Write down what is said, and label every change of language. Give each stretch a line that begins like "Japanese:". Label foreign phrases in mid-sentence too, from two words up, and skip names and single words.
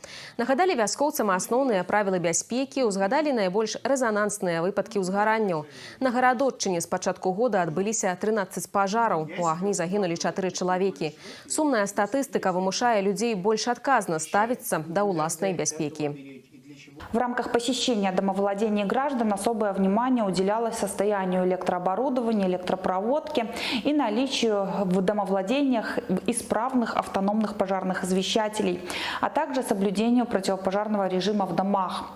Belarusian: Нагадалі вяскоўцам асноўныя правілы бяспекі, узгадалі найбольш рэзанансныя выпадкі ўзгаранняў. На гарадотчыне з пачатку года адбыліся 13 пажараў. У агні загінулі 4 чалавекі. Сумная статыстыка вымушае людзей больш адказна ставіцца да ўласнай бяспекі.
Russian: В рамках посещения домовладений граждан особое внимание уделялось состоянию электрооборудования, электропроводки и наличию в домовладениях исправных автономных пожарных извещателей, а также соблюдению противопожарного режима в домах.